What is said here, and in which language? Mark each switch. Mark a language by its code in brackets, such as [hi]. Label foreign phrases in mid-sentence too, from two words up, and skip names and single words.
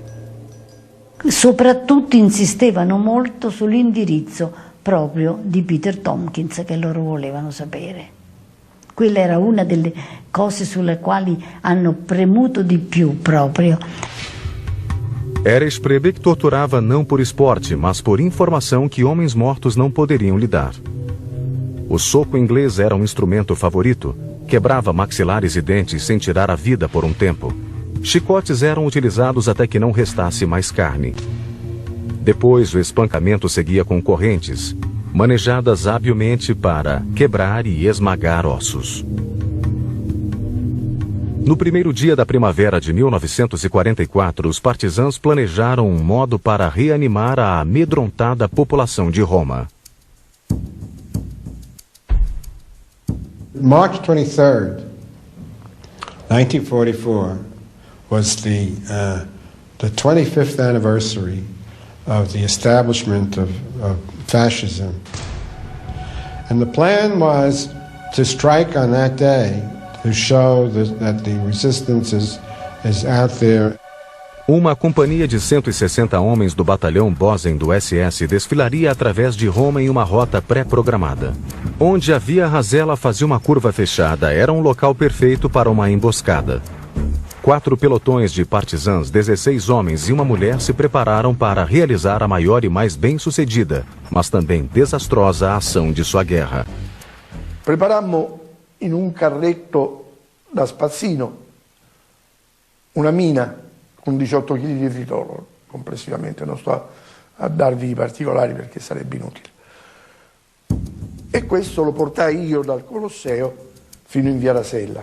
[it] Soprattutto insistevano molto sull'indirizzo proprio di Peter Tompkins che loro volevano sapere. Quella era una delle cose sulle quali hanno premuto di più proprio. [pt] Erich Breivik torturava não por esporte, mas por informação que homens mortos não poderiam lhe dar. O soco inglês era um instrumento favorito, quebrava maxilares e dentes sem tirar a vida por um tempo. Chicotes eram utilizados até que não restasse mais carne. Depois, o espancamento seguia com correntes, manejadas habilmente para quebrar e esmagar ossos. No primeiro dia da primavera de 1944, os partisãos planejaram um modo para reanimar a amedrontada população de Roma. [en] March 23rd, 1944, was the 25th anniversary of the establishment of fascism. And the plan was to strike on that day to show that the resistance is out there. [pt] Uma companhia de 160 homens do batalhão Bozen do SS desfilaria através de Roma em uma rota pré-programada. Onde a Via Rasella fazia uma curva fechada, era um local perfeito para uma emboscada. 4 pelotões de partisãs, 16 homens e uma mulher se prepararam para realizar a maior e mais bem-sucedida, mas também desastrosa ação de sua guerra. [it] Preparammo in un carretto da spazzino una mina con 18 kg di ritorno complessivamente, non sto a darvi i particolari perché sarebbe inutile. E questo lo portai io dal Colosseo fino in via Rasella.